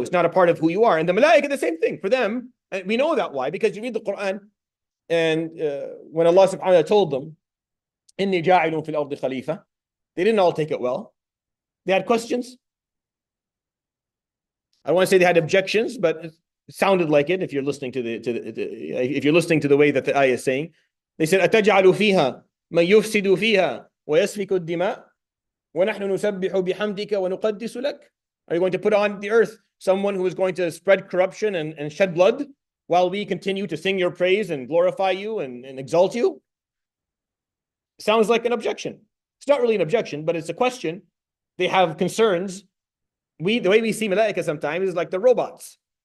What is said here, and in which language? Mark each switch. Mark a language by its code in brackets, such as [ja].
[en] It's not a part of who you are. And the malaika, the same thing for them. And we know that why, because you read the Quran, and when Allah subhanahu wa ta'ala told them, [ar] Inni ja'ilun fil ardi khalifa, [en] they didn't all take it well. They had questions. I want to say they had objections, but it sounded like it if you're listening to the way that the ayah is saying. They said, [ar] أَتَجْعَلُ فِيهَا مَنْ يُفْسِدُ فِيهَا وَيَسْفِكُ الدِّمَاء وَنَحْنُ نُسَبِّحُ بِحَمْدِكَ وَنُقَدِّسُ لَكَ. [en] Are you going to put on the earth someone who is going to spread corruption and shed blood while we continue to sing your praise and glorify you and exalt you? Sounds like an objection. It's not really an objection, but it's a question. They have concerns. The way we see malaika sometimes is like the robots.